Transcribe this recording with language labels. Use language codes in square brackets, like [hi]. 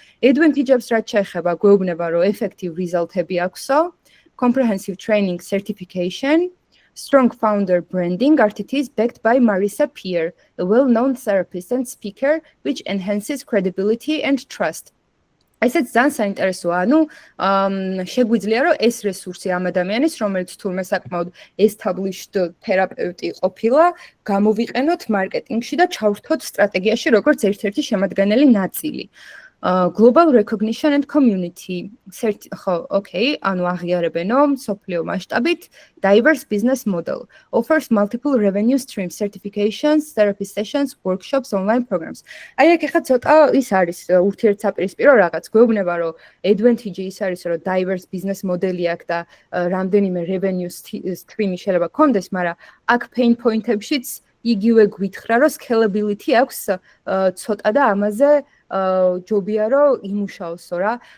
[ka] Advantage-ებს რაც შეეხება, გვეუბნება, რომ effective result-ები აქვსო. [en] Comprehensive training certification, Strong founder branding. RTT is backed by Marisa Peer, a well-known therapist and speaker, which enhances credibility and trust. [ka] ესეც ძალიან საინტერესოა. ანუ შეგვიძლია რომ ეს რესურსი ამ ადამიანის, რომელიც თურმე საკმაოდ established თერაპევტი ყოფილა, გამოვიყენოთ მარკეტინგში და ჩავრთოთ სტრატეგიაში როგორც ერთ-ერთი შემადგენელი ნაწილი. [en] Global recognition and community. Okay, [ka] ანუ აღიარებენო სოფლიო მასშტაბით [en] diverse business model offers multiple revenue streams, certifications, therapy sessions, workshops, online programs. [ka] აი ეგ ხა ცოტა ის არის ურთიერთსაპირისპირო რაღაც. გვეუბნება რომ advantage ის არის რომ diverse business model-ი აქვს და რამდენიმე revenue stream-ი შეიძლება კონდეს, მაგრამ აქ pain point-ებშიც იგივე გვითხრა რომ scalability აქვს ცოტა და ამაზე ჯობია რომ იმუშაოსო რა.